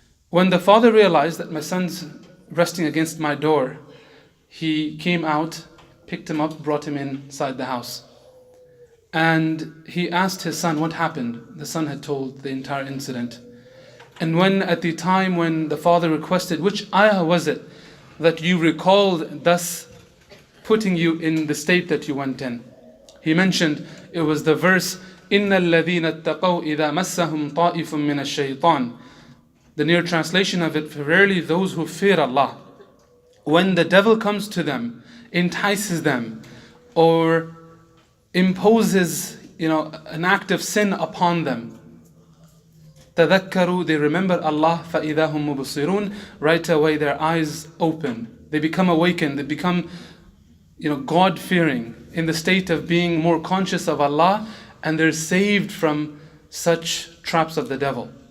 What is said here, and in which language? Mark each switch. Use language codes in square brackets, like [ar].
[en] When the father realized that my son's resting against my door, he came out, picked him up, brought him inside the house. And he asked his son what happened. The son had told the entire incident. And when at the time when the father requested, which ayah was it that you recalled thus putting you in the state that you went in? He mentioned it was the verse, [ar] إِنَّ الَّذِينَ اتَّقَوْا إِذَا مَسَّهُمْ طَائِفٌ مِّنَ الشَّيْطَانِ. [en] The near translation of it, verily those who fear Allah, when the devil comes to them, entices them, or imposes, an act of sin upon them, [ar] تَذَكَّرُوا, [en] they remember Allah, [ar] فَإِذَا هُمْ مُبْصِرُونَ, [en] right away their eyes open, they become awakened, they become God-fearing, in the state of being more conscious of Allah, and they're saved from such traps of the devil.